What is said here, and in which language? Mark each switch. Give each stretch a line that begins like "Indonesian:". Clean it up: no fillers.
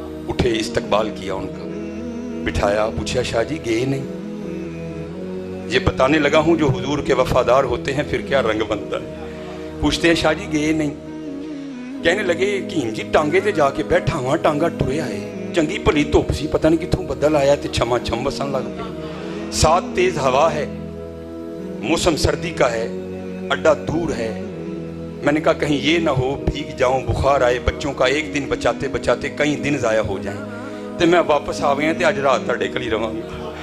Urdu: اٹھے، استقبال کیا ان کا، بٹھایا. پوچھا شاہ جی گئے نہیں؟ یہ بتانے لگا ہوں جو حضور کے وفادار ہوتے ہیں پھر کیا رنگ بنتا ہے. پوچھتے ہیں شاہ جی گئے نہیں؟ کہنے لگے
Punjabi: کیم جی ٹانگے تے جا کے بیٹھا ہوا، ٹانگا ٹرے آئے. چنگی بھلی دھوپ سی، پتہ نہیں کتوں بدل آیا تے چھما چھم وسن لگ پے.
Urdu: ساتھ تیز ہوا ہے، موسم سردی کا ہے، اڈا دور ہے. میں نے کہا کہیں یہ نہ ہو بھیگ جاؤں، بخار آئے، بچوں کا ایک دن بچاتے بچاتے کئی دن ضائع ہو جائیں.
Punjabi: تے میں واپس آ گئے تے اج رات تہاڈے کول ہی رواں گا.